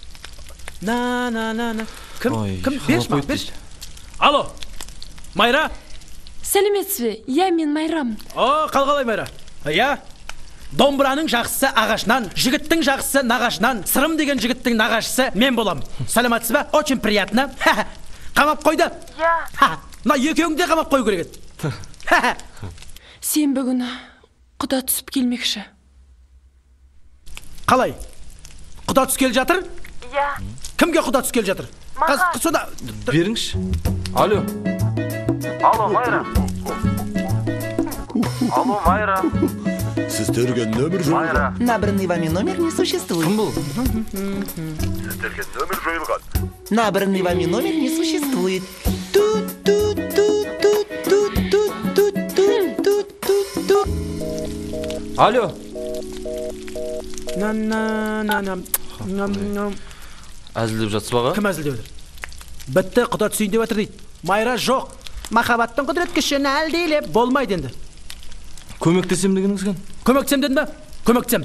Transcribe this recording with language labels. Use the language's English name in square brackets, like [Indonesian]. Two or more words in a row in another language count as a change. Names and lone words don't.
[Kazakh] Кім? Берші. Алло, Майра? Сәлеметсіз бе? Иә, мен Майрамын. Қалғалай Майра. Иә. Домбыраның жақсысы ағашынан, жігіттің жақсысы нағашынан, сырым деген жігіттің нағашысы мен болам. Сәлеметсіз бе? [Russian] Очень приятно. [Kazakh] Қамап қойды? Иә. Мына екеуіңді де қамап қою керек еді. Сен бүгін құда түсіп келмекші. Қалай? Құда түс келе жатыр? Иә. Кімге құда түс келе жатыр? Маған. Беріңші. Алло, Майра. Сіз төрген нөмір жойылған. [Russian] Набранный вами номер не существует. [Kazakh] Кім бұл? Сіз төрген нөмір жойылған. [Russian] Набранный вами номер не существует. [Kazakh] Алло. Әзілдеп жатсыз баға? Кім әзілдеп отыр? Бітті, құда түсейін деп отыр дейді. Майра жоқ. Махаббаттың құдірет күшін әлдейлеп болмайды енді. Көмектесем дегеніңіз кән? Көмектесем дедің ба? Көмектесем.